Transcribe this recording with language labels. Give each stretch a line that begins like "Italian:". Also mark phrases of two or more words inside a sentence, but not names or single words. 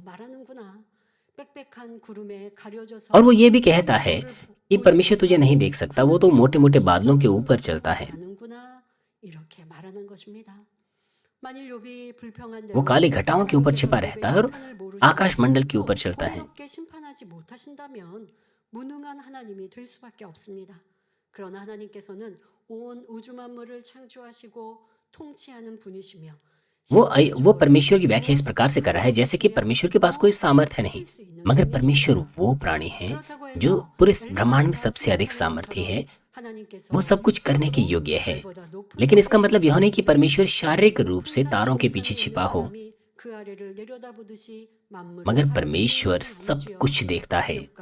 Hindi: और वो ये भी कहता है कि परमेश्वर तुझे नहीं देख सकता, वो तो मोटे मोटे बादलों के ऊपर चलता है। वो काली घटाओं के ऊपर छिपा रहता है और आकाश मंडल के ऊपर चलता है।
Korean: 그러나 하나님께서는 온 우주 만물을 창조하시고 통치하는 분이시며
Hindi: वो परमेश्वर की व्याख्या इस प्रकार से कर रहा है जैसे कि परमेश्वर के पास कोई सामर्थ्य नहीं, मगर परमेश्वर वो प्राणी है जो पूरे ब्रह्मांड में सबसे अधिक सामर्थ्य है। वो सब कुछ करने के योग्य है। लेकिन इसका मतलब यह नहीं कि परमेश्वर शारीरिक रूप से तारों के पीछे छिपा हो, मगर परमेश्वर सब कुछ देखता है।